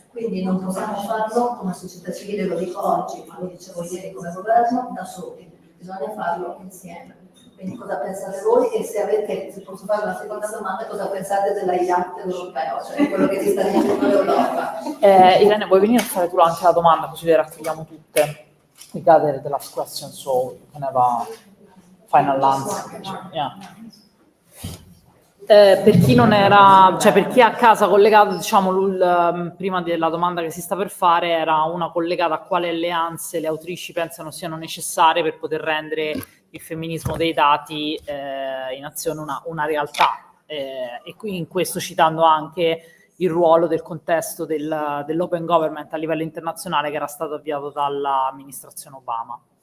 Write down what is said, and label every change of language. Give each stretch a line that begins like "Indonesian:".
Italian: Quindi non possiamo farlo come società civile, lo dico oggi, ma lo dicevo ieri come governo, da soli, bisogna farlo insieme. Quindi cosa pensate voi? E se posso fare una seconda domanda, cosa pensate dell'Act europeo, cioè quello che si sta dicendo l'Europa? Irene, vuoi venire a fare tu anche la domanda, così le raccogliamo tutte?
English: We gather the last question, so you can have a final answer. Yeah.
Italian: Per chi non era, cioè per chi è a casa collegato, diciamo, prima della domanda che si sta per fare era una collegata a quali alleanze le autrici pensano siano necessarie per poter rendere il femminismo dei dati in azione una realtà, e qui in questo citando anche il ruolo del contesto dell'open government a livello internazionale che era stato avviato dall'amministrazione Obama.